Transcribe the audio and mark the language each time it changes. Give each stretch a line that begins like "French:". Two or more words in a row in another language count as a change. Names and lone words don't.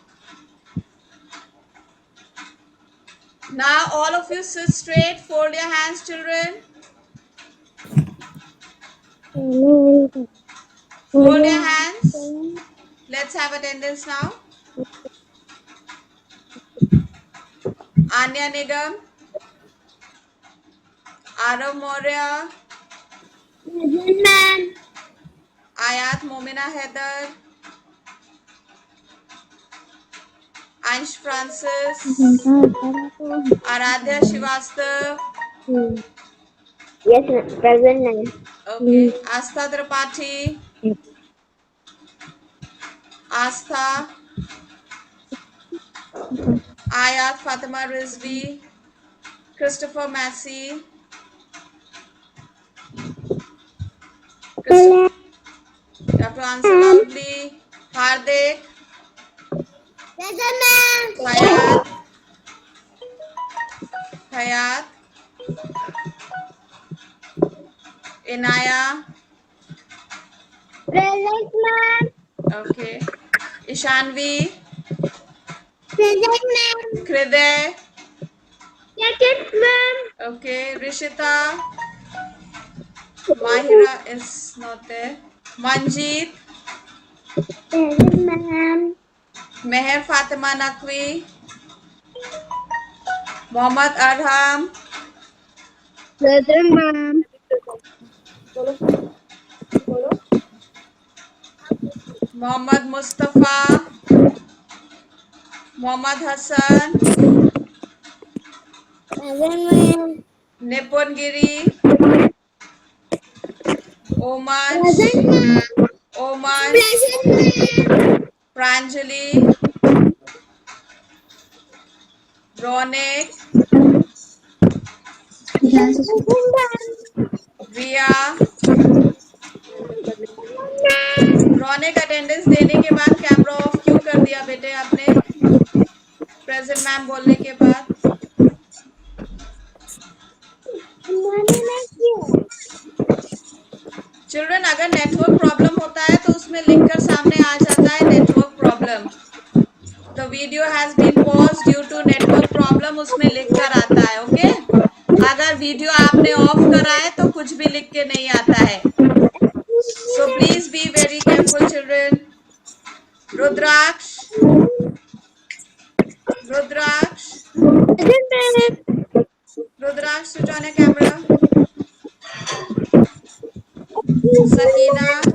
English: Now, all of you sit straight, fold your hands, children. Fold your hands. Let's have attendance now. Anya Nigam, Arav Maurya, Ayat Momina Heather, Ansh Francis, Aradhya Shivastav, Yes, ma'am. Present, ma'am. okay, Astha Tripathi, Astha, Ayat Fatima Rizvi, Christopher Massey, you have to answer loudly. Hardik, Present, ma'am. Hayat, Hayat, Inaya, Present, ma'am. okay, Ishanvi, Present, ma'am. Kriday, Yes, ma'am. okay, Rishita, Mahira is not there, Manjeet, Present, ma'am. Meher Fatima Naqvi, Mohammad Arham, Present, ma'am. Mohammad Mustafa, Mohammad Hassan, Present, ma'am. Nipun Giri, Omaj, Present, ma'am. Omaj, Present, ma'am. Pranjali, Ronek,
Hindi: Ria, रोनिक अटेंडेंस देने के बाद
English: camera off
Hindi: क्यों कर दिया बेटे आपने?
English: present ma'am
Hindi: बोलने के बाद चिल्ड्रन अगर
English: network problem
Hindi: होता है तो उसमें लिख कर सामने आ जाता है
English: network problem. the video has been paused due to network problem,
Hindi: उसमें लिख कर आता है. ओके अगर वीडियो आपने ऑफ करा है तो कुछ भी लिख के नहीं आता है.
English: So please be very careful, children. Rudraksh. Rudraksh. Rudraksh, switch on your camera. Sakina.